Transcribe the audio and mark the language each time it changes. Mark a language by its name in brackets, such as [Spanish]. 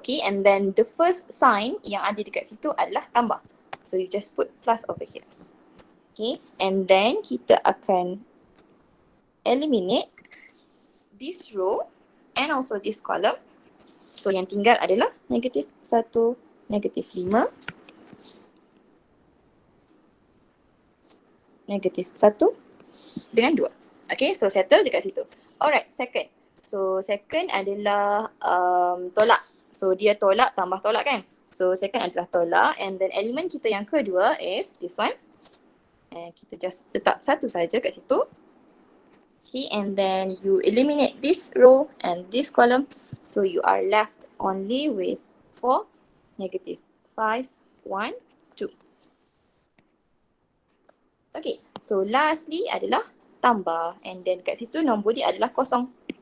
[English] Okay, and then the first sign [Malay] yang ada dekat situ adalah tambah. [English] So you just put plus over here. Okay, and then [Malay] kita akan [English] eliminate this row and also this column. [Malay] So yang tinggal adalah negatif 1, negatif 5, negatif 1 dengan 2. [English] Okay, so settle [Malay] dekat situ. [English] Alright, second. So second [Malay] adalah tolak. So dia tolak tambah tolak kan. So second adalah tolak, [English] and then [Malay] elemen kita yang kedua [English] is this one. [Malay] And kita just letak satu saja kat situ. [English] Okay, and then you eliminate this row and this column. So you are left only with 4, negative 5, 1, 2. Okay, so lastly [Malay] adalah tambah, and then kat situ nombor dia adalah kosong.